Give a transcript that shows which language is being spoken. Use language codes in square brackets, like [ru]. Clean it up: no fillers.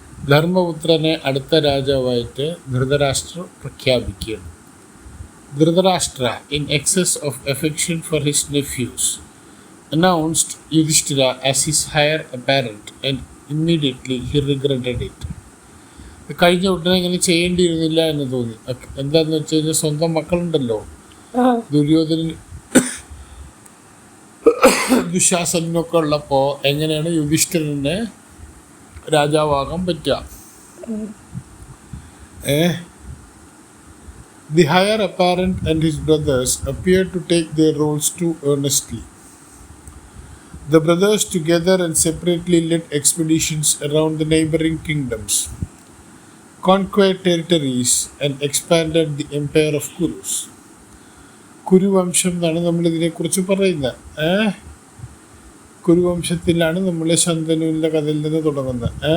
[ml] ധർമ്മപുത്രനെ അടുത്ത രാജാവായിട്ട് ധൃതരാഷ്ട്ര പ്രഖ്യാപിക്കുകയാണ്. [en] Dhritarashtra, in excess of affection for his nephews, announced Yudhishthira as his heir apparent and immediately he regretted it. [ml] കഴിഞ്ഞ ഉടനെ ഇങ്ങനെ ചെയ്യേണ്ടിയിരുന്നില്ല എന്ന് തോന്നി. എന്താന്ന് വെച്ച് കഴിഞ്ഞാൽ സ്വന്തം മക്കളുണ്ടല്ലോ, ദുര്യോധനൻ ദുശാസനൊക്കെ ഉള്ളപ്പോൾ എങ്ങനെയാണ് യുധിഷ്ഠിരനെ രാജാവാകാൻ പറ്റുക? [en] The heir apparent and his brothers appeared to take their roles too earnestly. The brothers together and separately led expeditions around the neighboring kingdoms, conquered territories and expanded the empire of Kurus. [ml] കുരുവംശം എന്നാണ് നമ്മളിതിനെക്കുറിച്ച് പറയുന്നത്. കുരുവംശത്തിലാണ് നമ്മൾ ശന്തനുവിൻ്റെ കഥയിൽ നിന്ന് തുടങ്ങുന്നത്.